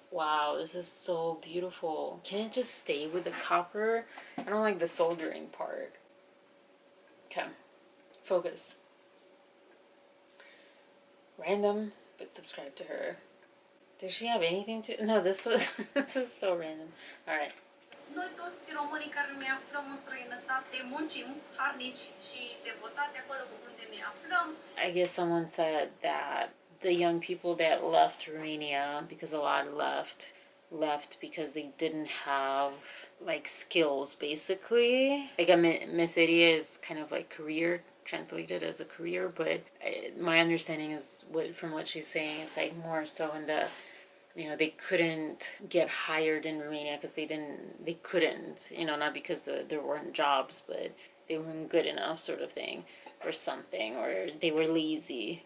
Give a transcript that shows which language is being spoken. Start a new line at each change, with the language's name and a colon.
English: Wow, this is so beautiful. Can it just stay with the copper? I don't like the soldering part. Okay, focus. Random, but subscribe to her. Does she have anything to? No, this is so random. All right.
Romanian: Noi toți românii care ne aflăm în străinătate muncim harnici și devotați acolo unde ne aflăm.
English: I guess someone said that the young people that left Romania, because a lot left because they didn't have like skills basically. Like a miseria is kind of like career, translated as a career, but my understanding is from what she's saying, it's like more so in the, you know, they couldn't get hired in Romania because they couldn't, you know, not because there weren't jobs, but they weren't good enough sort of thing or something, or they were lazy.